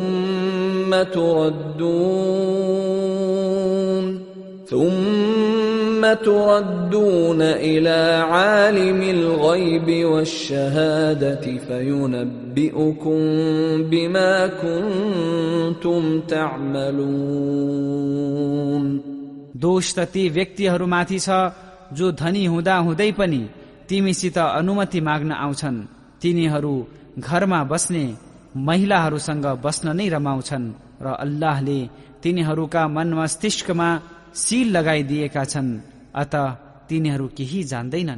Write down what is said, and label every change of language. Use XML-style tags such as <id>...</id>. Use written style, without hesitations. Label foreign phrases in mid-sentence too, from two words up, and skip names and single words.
<ar>ثم ثم تردون إلى عالم الغيب والشهادة فينبئكم بما كنتم تعملون.</ar> <ne>दोष त ती व्यक्तिहरूमाथि छ जो धनी हुँदा हुँदै पनि तिमीसित अनुमति माग्न आउँछन्। तिनीहरू घरमा बस्ने महिलाहरूसँग बस्न नै रमाउँछन् र अल्लाहले तिनीहरूका मन मस्तिष्कमा सील लगाइदिएका छन्, अत तिनीहरू केही जान्दैनन्।</ne>